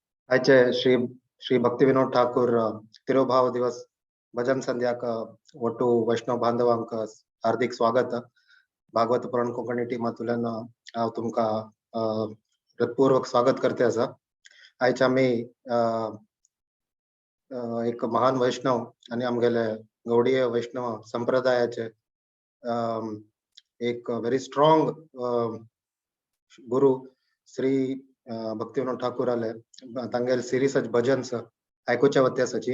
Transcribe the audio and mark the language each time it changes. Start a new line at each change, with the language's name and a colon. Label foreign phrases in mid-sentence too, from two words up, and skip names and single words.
Konkani: आजचे श्री श्री भक्ती विनोद ठाकूर तिरुभाव दिवस भजन संध्याक ಒಟ್ಟು वैष्णव बांधवांक हार्दिक स्वागत. भागवत पुराण कोंकणी टीमांतल्यान हांव तुमकां हृदयपूर्वक स्वागत करते आसा. आयज आमी एक महान वैष्णव आनी आमगेले गौडीय वैष्णव संप्रदायाचे एक
English: very strong
Konkani: गुरु श्री भक्ती विनोद ठाकूर आले तांगेले सिरीज भजन्स आयकुचे वते आसाची.